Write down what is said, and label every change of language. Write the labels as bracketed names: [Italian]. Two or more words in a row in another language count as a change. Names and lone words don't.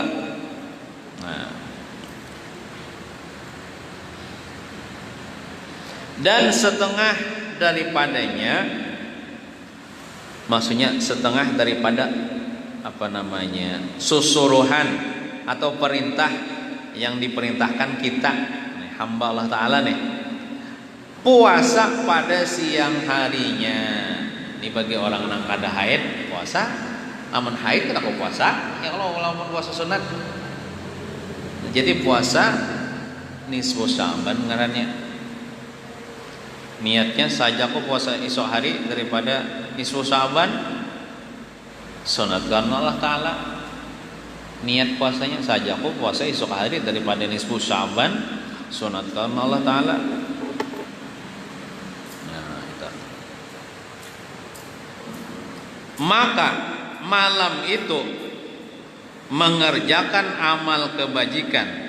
[Indonesian] Nah, dan setengah daripadanya, maksudnya setengah daripada susuruhan atau perintah yang diperintahkan kita hamba Allah Ta'ala nih, puasa pada siang harinya. [Banjar] Ini bagi orang yang kada haid puasa, aman haid kada kau puasa ya kalau lamun puasa sunat. Jadi puasa Nisfu Sa'ban ngarannya. [Indonesian] Niatnya saja aku puasa esok hari daripada Nisfu Sa'ban, sunatkan Allah Ta'ala. Niat puasanya saja aku puasa esok hari daripada Nisfu Sa'ban, sunatkan Allah Ta'ala. Nah, itu. Maka malam itu mengerjakan amal kebajikan.